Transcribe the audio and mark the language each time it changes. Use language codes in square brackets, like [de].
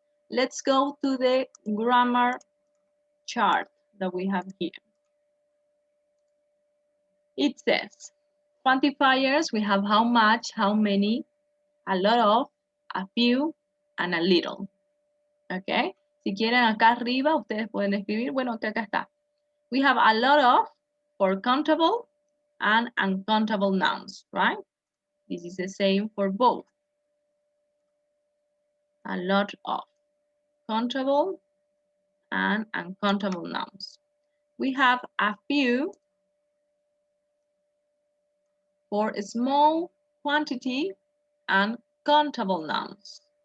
[en] Let's go to the grammar chart that we have here. It says, quantifiers, we have how much, how many, a lot of, a few, and a little. [es] Okay, si quieren acá arriba, ustedes pueden escribir, bueno, que acá está. [en] We have a lot of for countable and uncountable nouns, right? This is the same for both. A lot of countable and uncountable nouns. We have a few for a small quantity and countable nouns.